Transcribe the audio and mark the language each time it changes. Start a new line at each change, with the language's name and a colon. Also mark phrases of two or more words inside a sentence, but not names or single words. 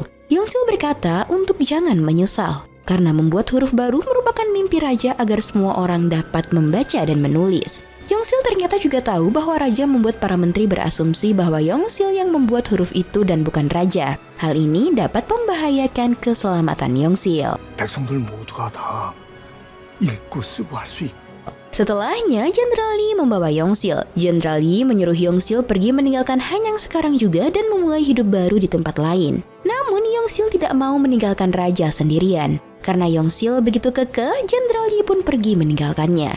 Indonesian: Yongsil berkata untuk jangan menyesal, karena membuat huruf baru merupakan mimpi raja agar semua orang dapat membaca dan menulis. Yongsil ternyata juga tahu bahwa raja membuat para menteri berasumsi bahwa Yongsil yang membuat huruf itu dan bukan raja. Hal ini dapat membahayakan keselamatan Yongsil.
Korean: 백성들 모두가 다 읽고 쓰고 할 수 있고
Indonesian: Setelahnya, Jenderal Yi membawa Yongsil. Jenderal Yi menyuruh Yongsil pergi meninggalkan Hanyang sekarang juga dan memulai hidup baru di tempat lain. Namun Yongsil tidak mau meninggalkan raja sendirian. Karena Yongsil begitu kekeh, Jenderal Yi pun pergi meninggalkannya.